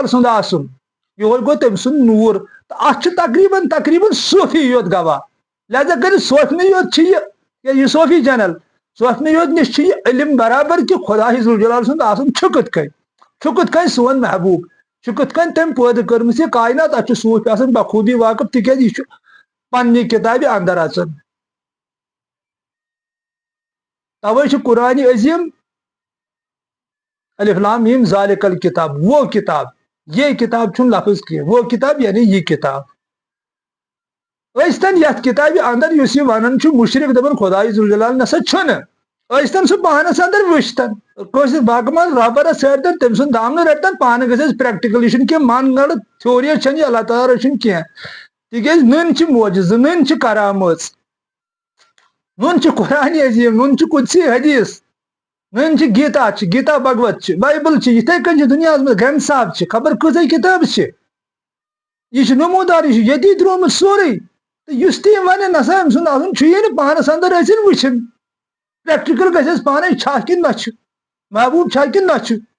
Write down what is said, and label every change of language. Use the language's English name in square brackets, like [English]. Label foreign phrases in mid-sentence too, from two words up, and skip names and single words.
[Kashmiri] سُنٛد آسُن یہوے گوٚو تٔمۍ سُنٛد نوٗر تہٕ اتھ چھُ تقریٖبن صوفی یوت گواہ لہذا کٔرِتھ صوفنٕے یوت چھِ یہِ صوفی چینل صوفنٕے یوت نِش چھُ یہِ علم برابر کہِ خۄداے ذوالجلال سُنٛد آسُن چھُ کِتھ کٔنۍ سون محبوٗب چھُ کِتھ کٔنۍ تٔمۍ پٲدٕ کٔرمٕژ یہِ کاینات اتھ چھُ صوٗفۍ آسان بخوٗبی واقف تِکیٛازِ یہِ چھُ پننہِ کِتابہِ اندر اژان توے چھُ قرآنِ عظیٖم [Arabic] الف لام میم ذالک الکتاب [Urdu] وہ کتاب یہ کتاب [Kashmiri] چھُنہٕ لفظ کینٛہہ [Urdu] وہ کتاب [Kashmiri] یعنی یہِ کتاب ٲسۍتن یتھ کتابہِ اندر یُس یہِ ونان چھُ مُشرِک دپان خۄداے ذوالجلال نسا چھُنہٕ ٲسۍتن سُہ پانس اندر وٕچھتن کٲنٛسہِ باغہٕ منٛز رہبرس ژھٲرتن تٔمۍ سُنٛد دامنہٕ رٹتن پانہٕ گژھِ اَسہِ پریکٹِکل یہِ چھُنہٕ کینٛہہ من گڑٕ تھیوری چھنہٕ یہِ اللہ تعالیٰ رٔچھِنۍ کینٛہہ تِکیٛازِ نٔنۍ چھِ معجزٕ نٔنۍ چھِ کرامٲژ نوٚن چھُ قرآنِ عظیٖم نوٚن چھُ قُدسی حدیٖث نٔنۍ چھِ گیٖتا بھگوت چھِ بایبل چھِ یِتھے کٔنۍ چھِ دُنیاہس منٛز گرنٛد صاحب چھِ خبر کۭژاہ کِتابہٕ چھِ یہِ چھُ نموٗدار یہِ چھُ ییٚتی درٛامُت سورُے تہٕ یُس تہِ یہِ ونہِ نسا أمۍ سُنٛد آسُن چھُ یی نہٕ پانس اندر ٲسِن وٕچھِن پریکٹِکل گژھِ اَسہِ پانے چھا کِنہٕ نہ چھُ محبوٗب چھا کِنہٕ نہ چھُ